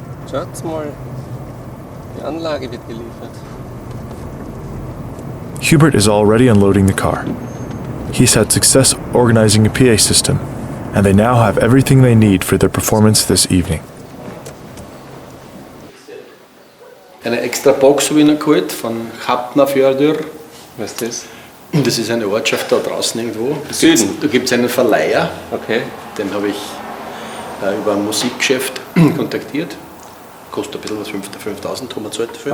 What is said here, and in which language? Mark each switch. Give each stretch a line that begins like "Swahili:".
German: Schaut mal, die Anlage wird geliefert.
English: Hubert is already unloading the car. He's had success organizing a PA system, and they now have everything they need for their performance this evening.
German: Eine extra Box habe ich noch geholt von Hafnarfjörður. Was ist das? Das ist eine Ortschaft da draußen irgendwo. Süden. Da gibt es einen Verleiher. Okay. Den habe ich über ein Musikgeschäft kontaktiert. Kostet ein bisschen was, 5.000 haben wir gezahlt dafür.